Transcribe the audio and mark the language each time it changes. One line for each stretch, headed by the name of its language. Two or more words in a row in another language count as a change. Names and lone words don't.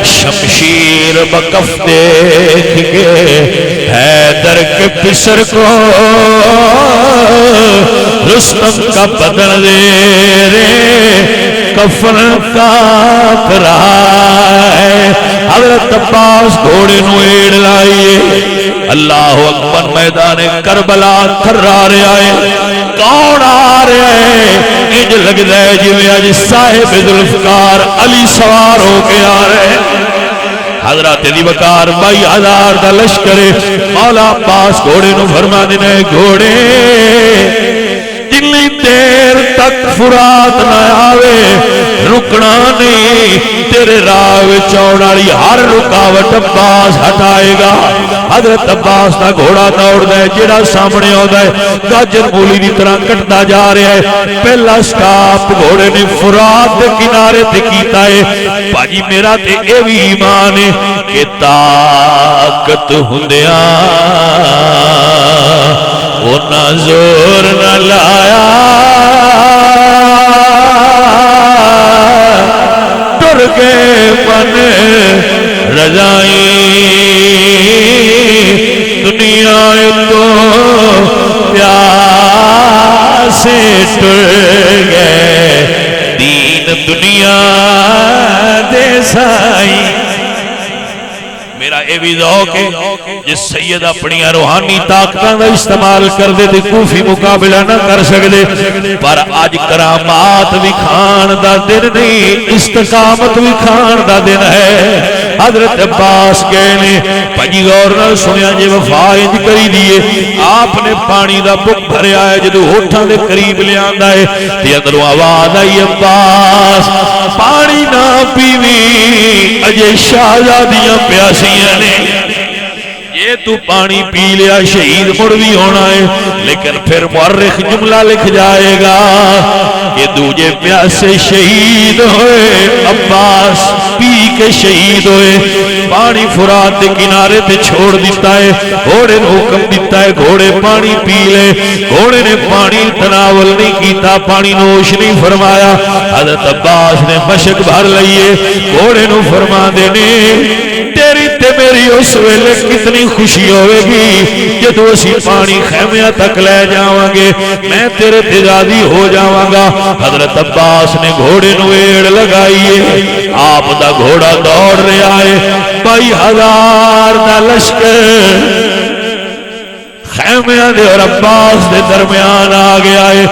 Urdu: شمشیر بکف دیکھ کے حیدر کے پسر کو رستم کا بدن زیر کفن کانپ رہا ہے.
Punjabi: حضرت عباس گھوڑے نو ایڑ لائیے، اللہ اکبر.
Urdu: میدان کربلا تھرا رہا ہے. کون آ رہا ہے؟
Punjabi: انج لگدا ہے جویں اج صاحب ذوالفقار علی سوار ہو کے آ رہے ہیں. حضرت دی وقار 22,000 دا لشکر. مولا عباس گھوڑے نو فرما دینا ہے گھوڑے جنی دیر تک فرات نہ آوے رکنا نہیں. تیرے راہ چون والی ہر رکاوٹ عباس ہٹائے گا. حضرت عباس دا گھوڑا دوڑدا ہے، جڑا سامنے آندا ہے گاجر مولی دی طرح کٹدا جا رہا ہے. پہلا سٹاپ گھوڑے نے فرات دے کنارے تے کیتا ہے. بھاجی میرا تے اے وی ایمان ہے کہ طاقت ہوندیاں اونا زور نہ لایا، ٹر گئے من رضائیں دنیا تو پیاسے ٹر گئے دین دنیا دے سائیں. میرا اے بھی ذوق ہے جس سید اپنی روحانی طاقتاں دا استعمال کر دے تے کوفی مقابلہ نہ کر سکدے، پر اج کرامات بھی کھان دا دن نہیں، استقامت بھی کھان دا دن ہے. حضرت عباس گئے نے. بھائی غور نال سنیا جے وفا انج کری دیے. آپ نے پانی دا بک بھریا ہے، جدوں ہوٹھاں دے قریب لے آندا ہے تے اندروں آواز آئی عباس پانی نہ پیوی اجے شہزادیاں پیاسیاں نے. یہ تو پانی پی لیا شہید مڑ بھی ہونا ہے.
Urdu: لیکن پھر مورخ جملہ لکھ جائے گا کہ دوجے پیاسے شہید ہوئے، عباس پی کے شہید ہوئے.
Punjabi: پانی فرات کے کنارے تے چھوڑ دیتا ہے. گھوڑے نے حکم دیتا ہے گھوڑے پانی پی لے. گھوڑے نے پانی تناول نہیں کیتا، پانی نوش نہیں فرمایا. حضرت عباس نے مشک بھر لئیے. گھوڑے نو فرما دینے تیری تے میری اس ویلے کتنی خوشی ہوئے گی جدو اسی پانی خیمیاں تک لے جاواں گے، میں تیرے تے راضی ہو جاواں گا. حضرت عباس نے گھوڑے نو ایڑ لگائیے. آپ دا گھوڑا دوڑ رہا ہے. 22,000 دا لشکر خیمیاں دے اور عباس دے درمیان آ گیا ہے.